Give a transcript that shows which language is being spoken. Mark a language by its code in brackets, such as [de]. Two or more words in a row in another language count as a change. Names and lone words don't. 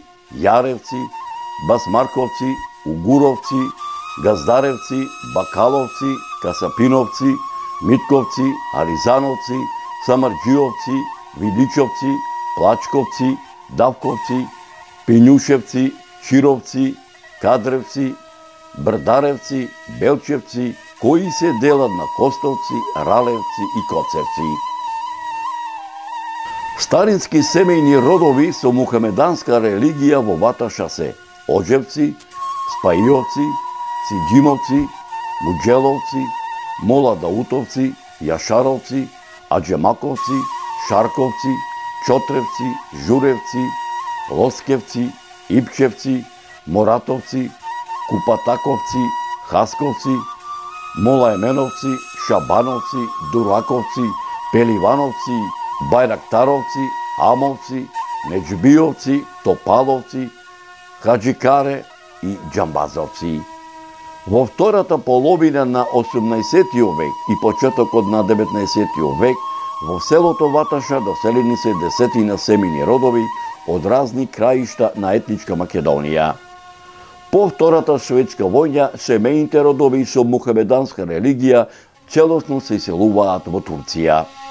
[mk] Јаревци, Басмарковци, Угуровци, Газдаревци, Бакаловци, Касапиновци, Митковци, Аризановци, Самарџиовци, Видичовци, Плачковци, Давковци, Пињушевци, Чировци, Кадревци, Брдаревци, Белчевци, кои се делат на Костовци, Ралевци и Коцевци. Старински семејни родови со мухамеданска религија во Ваташа се Оџевци, Спаиовци, Сиџимовци, Муџеловци, Мола Даутовци, Јашаровци, Аџемаковци, Шарковци, Чотревци, Журевци, Лоскевци, Ипчевци, Моратовци, Купатаковци, Хасковци, Молаеменовци, Шабановци, Дураковци, Пеливановци, Бајрактаровци, Амовци, Неџбиовци, Топаловци, Хаџикаре и Џамбазовци. Во втората половина на 18. век и почетокот на 19. век во селото Ваташа доселени се десетина семејни родови од разни краишта на етничка Македонија. По Втората светска војна семејните родови со мухамеданска религија целосно се иселуваат во Турција.